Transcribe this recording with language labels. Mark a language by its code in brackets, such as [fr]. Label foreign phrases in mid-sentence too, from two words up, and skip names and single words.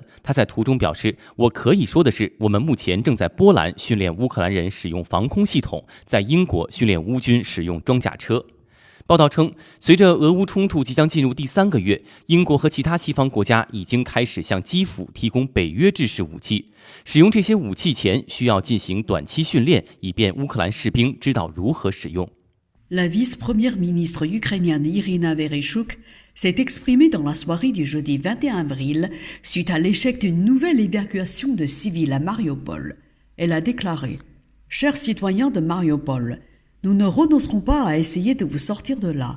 [zh] 他在途中表示：“我可以说的是，我们目前正在波兰训练乌克兰人使用防空系统，在英国训练乌军使用装甲车。” 报道称，随着俄乌冲突即将进入第3个月，英国和其他西方国家已经开始向基辅提供北约制式武器。使用这些武器前，需要进行短期训练，以便乌克兰士兵知道如何使用。 [fr] La vice-première ministre ukrainienne Irina Vereshchuk s'est exprimée dans la soirée du jeudi 21 avril suite à l'échec d'une nouvelle évacuation de civils à Mariupol. Elle a déclaré « Chers citoyens de Mariupol, nous ne renoncerons pas à essayer de vous sortir de là.